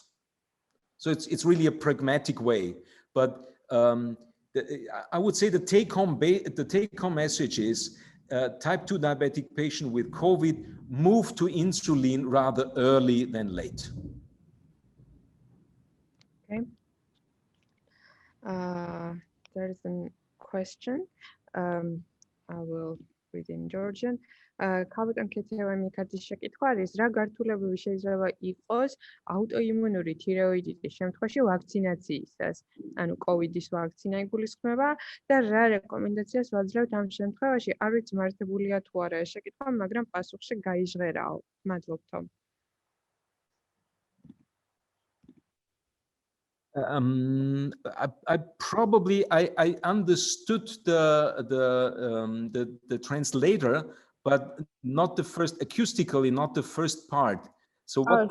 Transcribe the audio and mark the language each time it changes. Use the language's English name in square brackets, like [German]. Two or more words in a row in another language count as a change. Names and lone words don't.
[English] So it's really a pragmatic way, but I would say the take-home message is type 2 diabetic patient with COVID move to insulin rather early than late. Okay. There is a question. I will within Georgian. [Georgian] Kapitan Ketevani katis შეკითხვა არის, რა გართულებები შეიძლება იყოს აუტოიმუნური თირეოიდიტის შემთხვევაში ვაქცინაციისას? ანუ COVID-ის ვაქცინა იგულისხმება და რა რეკომენდაციას ვაძლევთ ამ შემთხვევაში? არ ვიცი მართებულია თუ არა ეს შეკითხვა, მაგრამ პასუხში გაიჟღერაო. მადლობ თომ. [English] I probably understood the translator, but not the first acoustically, not the first part. So what?